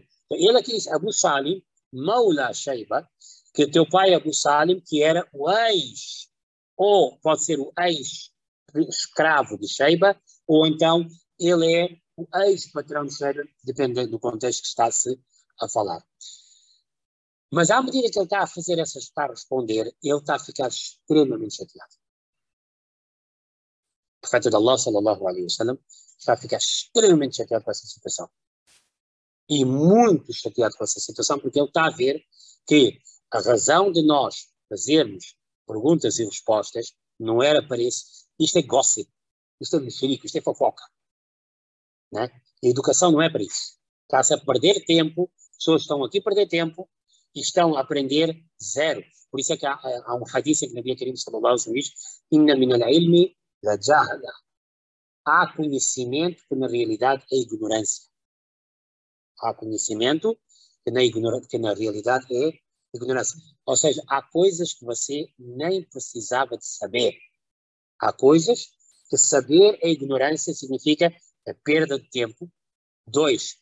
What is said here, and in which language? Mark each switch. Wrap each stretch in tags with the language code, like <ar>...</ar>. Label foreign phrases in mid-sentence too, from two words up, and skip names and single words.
<pt>Ele aqui diz, Abu Salim, Maula Shaiba, que o teu pai Abu Salim, que era o ex, ou pode ser o ex-escravo de Shaiba, ou então ele é o ex-patrão de Shaiba, dependendo do contexto que está-se a falar. Mas à medida que ele está a fazer está a responder, ele está a ficar extremamente chateado. O profeta de Allah,</pt> <ar>صلى الله عليه وسلم,</ar> <pt>está a ficar extremamente chateado com essa situação. E muito chateado com essa situação, porque ele está a ver que a razão de nós fazermos perguntas e respostas não era para isso. Isto é gossip, isto é mexerico, isto é fofoca. Né? A educação não é para isso. Está-se a perder tempo, as pessoas estão aqui a perder tempo e estão a aprender zero. Por isso é que há um hadith que Nabi Karim</pt> <ar>صلى الله عليه وسلم</ar> <pt>diz:</pt> <ar>إن من العلم لجهلا.</ar> <pt>Há conhecimento que na realidade é ignorância. Há conhecimento que na realidade é ignorância. Ou seja, há coisas que você nem precisava de saber. Há coisas que saber é ignorância significa a perda de tempo.</pt>